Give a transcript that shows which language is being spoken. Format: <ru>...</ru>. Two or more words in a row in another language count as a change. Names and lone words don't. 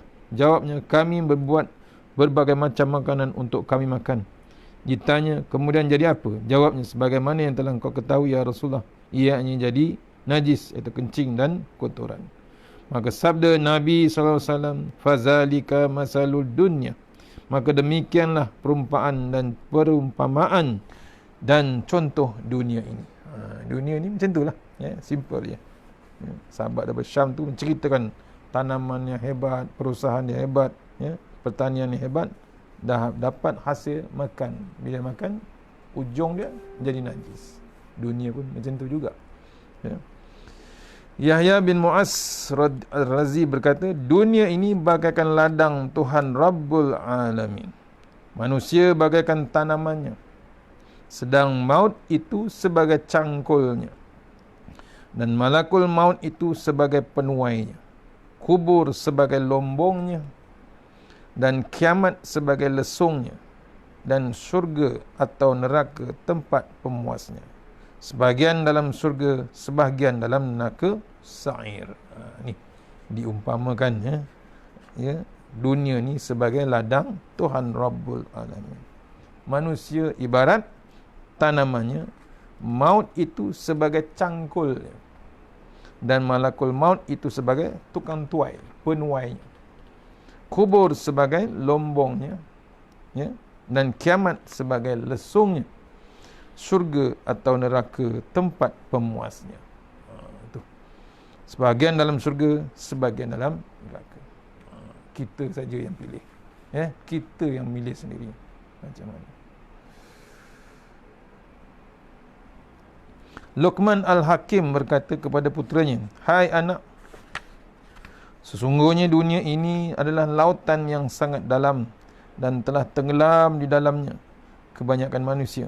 <ms>Jawabnya, kami berbuat berbagai macam makanan untuk kami makan. Ditanya, kemudian jadi apa? Jawabnya, sebagaimana yang telah kau ketahui ya Rasulullah, ianya jadi najis, iaitu kencing dan kotoran. Maka sabda Nabi SAW,</ms> <ar>fazalika masalul dunya.</ar> <ms>Maka demikianlah perumpamaan dan contoh dunia ini. Dunia ini macam itulah, ya, simple je. Ya, sahabat daripada Syam tu menceritakan tanaman yang hebat, perusahaan yang hebat, ya, pertanian yang hebat, dah dapat hasil makan. Bila makan, ujung dia jadi najis. Dunia pun macam tu juga. Ya. Yahya bin Mu'az Razi berkata, dunia ini bagaikan ladang Tuhan</ms> <ar>Rabbul Alamin.</ar> <ms>Manusia bagaikan tanamannya, sedang maut itu sebagai cangkulnya, dan</ms> <ar>malakul maut</ar> <ms>itu sebagai penuainya, kubur sebagai lombongnya, dan kiamat sebagai lesungnya, dan syurga atau neraka tempat pemuasnya. Sebahagian dalam syurga, sebahagian dalam neraka sa'ir. Ni diumpamakan, ya, dunia ni sebagai ladang Tuhan</ms> <ar>Rabbul Alamin.</ar> <ms>Manusia ibarat tanamannya, maut itu sebagai cangkulnya, dan</ms> <ar>malakul maut</ar> <ms>itu sebagai tukang tuai, penuainya, kubur sebagai lombongnya, ya, dan kiamat sebagai lesungnya, syurga atau neraka tempat pemuasnya. Itu. Sebahagian dalam syurga, sebahagian dalam neraka. Kita saja yang pilih. Ya, kita yang milih sendiri macam mana. Luqman Al-Hakim berkata kepada puteranya, hai anak, sesungguhnya dunia ini adalah lautan yang sangat dalam dan telah tenggelam di dalamnya kebanyakan manusia.</ms>